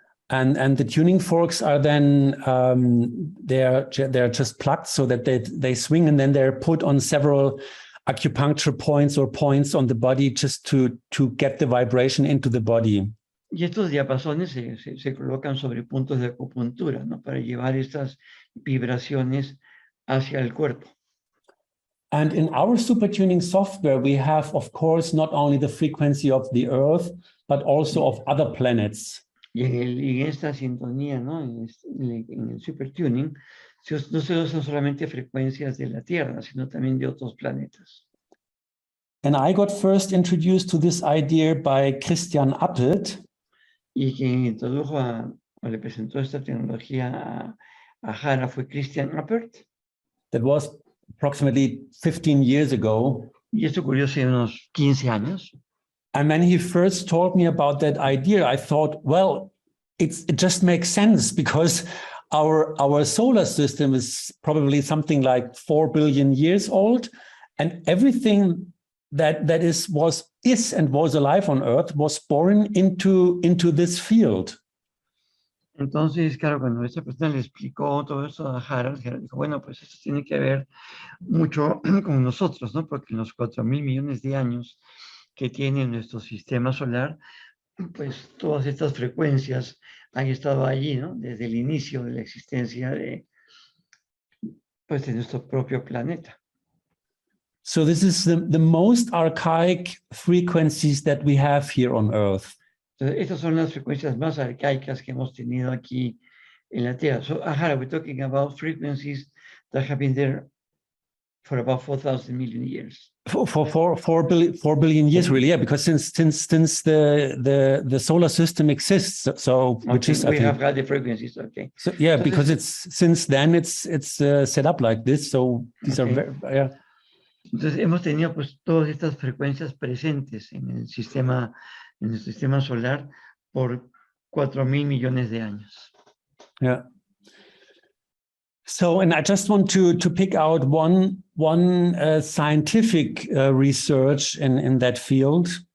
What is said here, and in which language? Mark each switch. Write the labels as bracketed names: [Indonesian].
[English] And the tuning forks are then they're just plugged so that they swing, and then they're put on several acupuncture points or points on the body just to get the vibration into the body. [Spanish] Y estos diapasones se colocan sobre puntos de acupuntura, ¿no? Para llevar estas vibraciones hacia el cuerpo. [English] And in our supertuning software, we have, of course, not only the frequency of the Earth, but also of other planets. [Spanish] Y en esta sintonía, ¿no? En el supertuning, no se usan solamente frecuencias de la Tierra, sino también de otros planetas. [English] And I got first introduced to this idea by Christian Appelt. [Spanish] Y quien introdujo o le presentó esta tecnología a Harald fue Christian Appert. [English] That was approximately 15 years ago. [Spanish] Y esto ocurrió hace unos 15 años. [English] And when he first told me about that idea, I thought, well, it just makes sense because our solar system is probably something like 4 billion years old, and everything that is and was alive on Earth was born into this field. [Spanish] Entonces, claro, cuando esta persona le explicó todo eso a Harald dijo, bueno, pues esto tiene que ver mucho con nosotros, ¿no? Porque en los 4.000 millones de años que tiene nuestro sistema solar, pues todas estas frecuencias han estado allí, ¿no? Desde el inicio de la existencia de nuestro propio planeta. [English] So this is the most archaic frequencies that we have here on Earth. [Spanish] Entonces, estas son las frecuencias más arcaicas que hemos tenido aquí en la Tierra. [English] So, Harald, we're talking about frequencies that have been there for about 4,000 million years. For 4 billion years, really, yeah, because since the solar system exists, so which is we have had the frequencies, okay. So yeah, so because it's since then it's set up like this, so these are very, yeah. [Spanish] Entonces hemos tenido pues todas estas frecuencias presentes en el sistema solar por 4.000 millones de años. [English] Yeah. So, and I just want to pick out one scientific research in that field.